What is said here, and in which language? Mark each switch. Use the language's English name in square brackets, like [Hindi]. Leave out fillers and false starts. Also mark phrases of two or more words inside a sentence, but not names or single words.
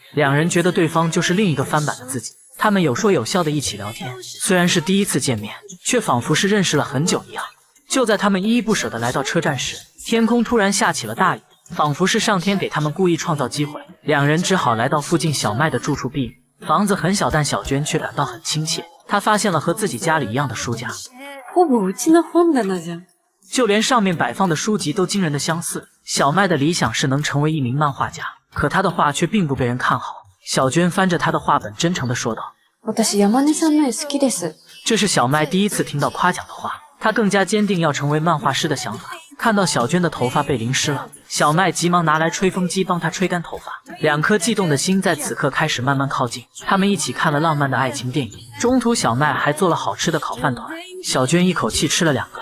[Chinese] 两人觉得对方就是另一个翻版的自己。他们有说有笑的一起聊天，虽然是第一次见面，却仿佛是认识了很久一样。就在他们依依不舍地来到车站时，天空突然下起了大雨，仿佛是上天给他们故意创造机会。两人只好来到附近小麦的住处避雨。房子很小，但小娟却感到很亲切。她发现了和自己家里一样的书架， [Japanese] ほぼうちの本棚じゃん。 [Chinese] 就连上面摆放的书籍都惊人的相似。小麦的理想是能成为一名漫画家，可他的画却并不被人看好。小娟翻着他的画本，真诚地说道：“ [Japanese] 私山根さんの絵好きです。” [Chinese] 这是小麦第一次听到夸奖的话，他更加坚定要成为漫画师的想法。看到小娟的头发被淋湿了，小麦急忙拿来吹风机帮她吹干头发。两颗悸动的心在此刻开始慢慢靠近。他们一起看了浪漫的爱情电影，中途小麦还做了好吃的烤饭团，小娟一口气吃了2个。